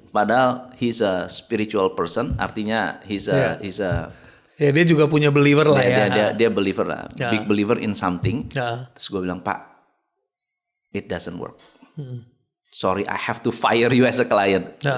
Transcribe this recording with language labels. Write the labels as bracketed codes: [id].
[id] Padahal [en] he's a spiritual person. [id] Artinya [en] he's a [id] Ya dia juga punya believer lah ya. Dia believer lah. [en] Big believer in something. [id] Terus gue bilang, Pak, [en] it doesn't work. Sorry, I have to fire you as a client.